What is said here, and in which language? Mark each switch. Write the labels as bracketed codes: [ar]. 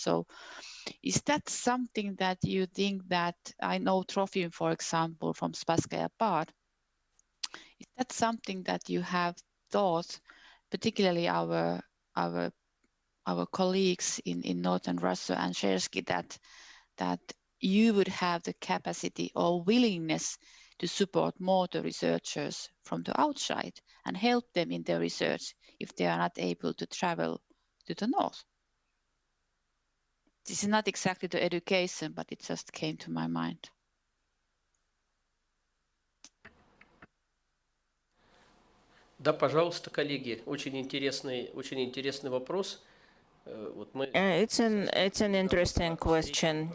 [en] So is that something that you think that, I know Trofim, for example, from Spasskaya Part, is that something that you have thought, particularly our colleagues in Northern Russia and Shersky, that you would have the capacity or willingness to support more the researchers from the outside and help them in their research if they are not able to travel to the north? This is not exactly the education, but it just came to my mind. [ru] Да, пожалуйста, коллеги, очень интересный вопрос. [en] It's an interesting question.